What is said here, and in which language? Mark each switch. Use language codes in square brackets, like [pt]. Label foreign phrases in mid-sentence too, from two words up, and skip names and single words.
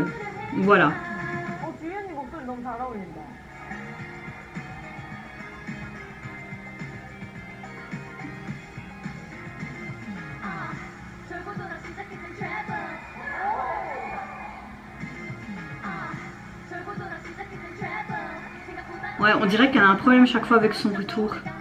[fr] Voilà. [ko] 주연이 목소리 너무 잘 어울린다. [fr] Ouais, on dirait qu'elle a un problème chaque fois avec son retour.